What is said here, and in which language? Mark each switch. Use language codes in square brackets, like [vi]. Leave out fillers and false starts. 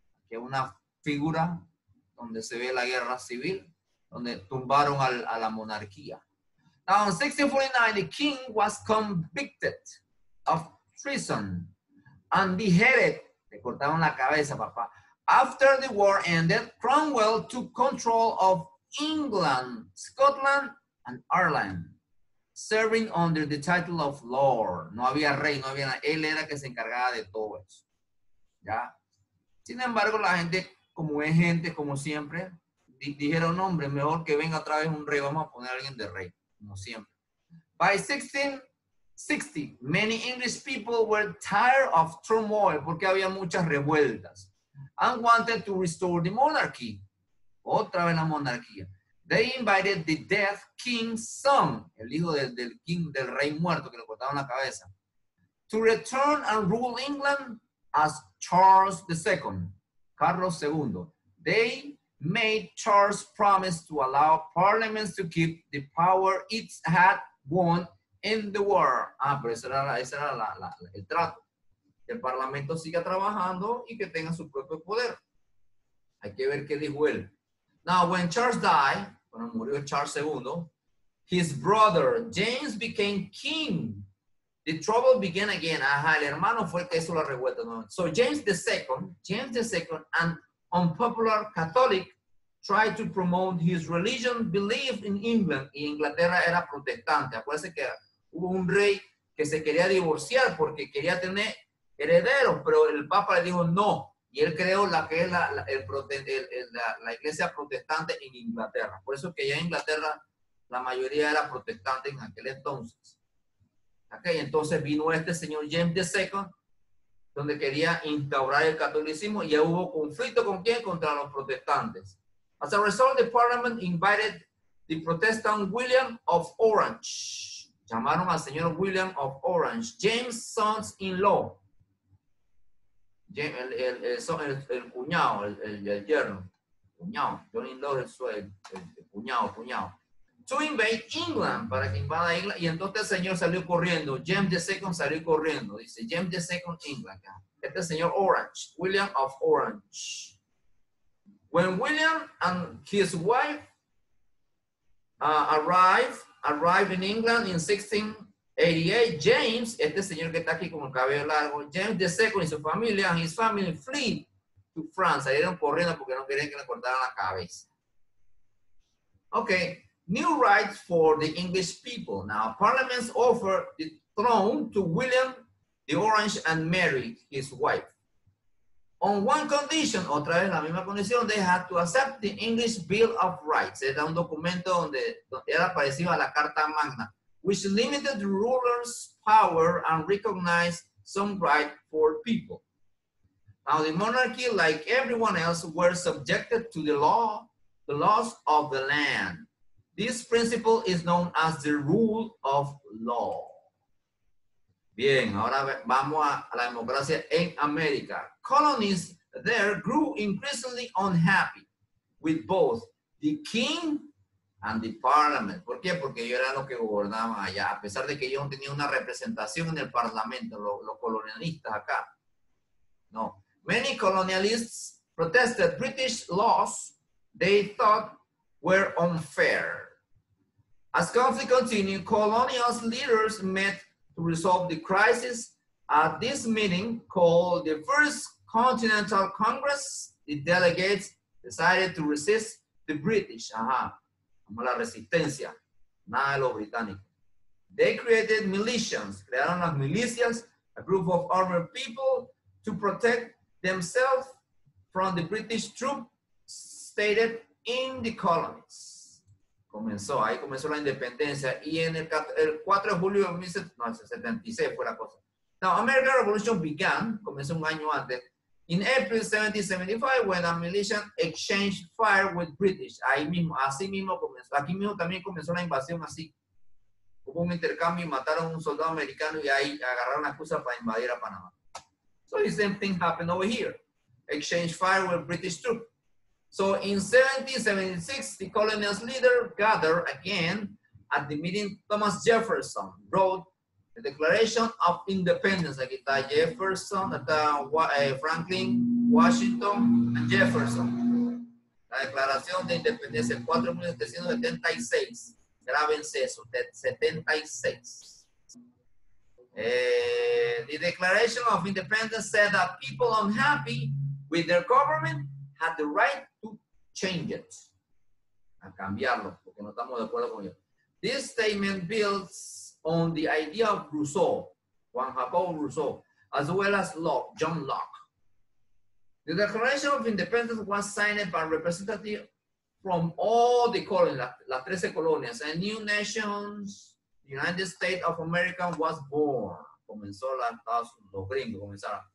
[es] Que es una figura donde se ve la guerra civil, donde tumbaron a la monarquía. [en] Now, in 1649, the king was convicted of treason and beheaded. [es] Le cortaron la cabeza, papá. [en] After the war ended, Cromwell took control of England, Scotland, and Ireland, serving under the title of Lord. [es] No había rey, no había nada. Él era que se encargaba de todo eso. ¿Ya? Sin embargo, la gente, como es gente, como siempre, dijeron, hombre, mejor que venga otra vez un rey, vamos a poner a alguien de rey, como siempre. [en] By 1660, many English people were tired of turmoil, [es] porque había muchas revueltas, [en] and wanted to restore the monarchy. [es] Otra vez la monarquía. [en] They invited the dead king's son, [es] el hijo del rey muerto que le cortaron la cabeza, [en] to return and rule England as Charles II, Carlos II. They made Charles promise to allow parliaments to keep the power it had won in the war. [es] Pero ese era el trato. Que el parlamento siga trabajando y que tenga su propio poder. Hay que ver qué dijo él. [en] Now, when Charles died, [es] cuando murió Charles II, [en] his brother James became king. The trouble began again. [es] Ajá, el hermano fue el que hizo la revuelta. ¿No? [en] So James II, an unpopular Catholic, tried to promote his religion belief in England. [es] Y Inglaterra era protestante. Acuérdense que hubo un rey que se quería divorciar porque quería tener herederos, pero el Papa le dijo no. Y él creó la que es la iglesia protestante en Inglaterra. Por eso que ya en Inglaterra la mayoría era protestante en aquel entonces. Okay, entonces vino este señor James II, donde quería instaurar el catolicismo, y ya hubo conflicto ¿con quién? Contra los protestantes. [en] As a result, the parliament invited the Protestant William of Orange. [es] Llamaron al señor William of Orange, [en] James' sons-in-law. [es] El cuñado, el yerno. Cuñado, [en] son-in-law [es] es el cuñado. [en] To invade England, [es] para que invada England, y entonces el señor salió corriendo. James II salió corriendo. Dice James II England. Este señor Orange, William of Orange. [en] When William and his wife arrived arrived in England in 1688. [es] James, este señor que está aquí con el cabello largo, James II y su familia, [en] and his family fled to France. [es] Salieron corriendo porque no querían que le cortaran la cabeza. [en] Okay, new rights for the English people. Now, Parliament offered the throne to William the Orange and Mary, his wife. On one condition, [es] otra vez la misma condición, [en] they had to accept the English Bill of Rights. [es] Era un documento donde era parecido a la Carta Magna, [en] which limited the ruler's power and recognized some right for people. Now, the monarchy, like everyone else, were subjected to the laws of the land. This principle is known as the rule of law. [es] Bien, ahora vamos a la democracia en América. [en] Colonies there grew increasingly unhappy with both the king and the parliament. [es] ¿Por qué? Porque ellos eran los que gobernaban allá, a pesar de que ellos no tenían una representación en el parlamento, los colonialistas acá. No. [en] Many colonialists protested British laws they thought were unfair. As conflict continued, colonial leaders met to resolve the crisis. At this meeting, called the First Continental Congress, the delegates decided to resist the British. [es] Como la resistencia, nada de los británicos. [en] They created militias, [es] crearon las milicias, [en] a group of armed people to protect themselves from the British troops stated in the colonies. [es] Ahí comenzó la independencia y en el 4 de julio de 1776 fue la cosa. [en] Now, American Revolution began, [es] comenzó un año antes, [en] in April 1775 when a militia exchanged fire with British. [es] Ahí mismo, así mismo comenzó. Aquí mismo también comenzó la invasión así. Hubo un intercambio y mataron a un soldado americano y ahí agarraron la excusa para invadir a Panamá. [en] So the same thing happened over here. Exchange fire with British troops. So in 1776, the colonial leader gathered again at the meeting. Thomas Jefferson wrote the Declaration of Independence. [es] Aquí está Jefferson, está Franklin, Washington, and Jefferson. La Declaración de Independencia, el 4 de 1776. Grábense eso, 76. [en] The Declaration of Independence said that people unhappy with their government had the right to change it. [es] A cambiarlo, porque no estamos de acuerdo con ello. [en] This statement builds on the idea of Rousseau, Juan Jacobo Rousseau, as well as Locke, John Locke. The Declaration of Independence was signed by representatives from all the colonies, [es] las 13 colonias, [en] and new nations, the United States of America was born. [es] Comenzó los gringos comenzaron.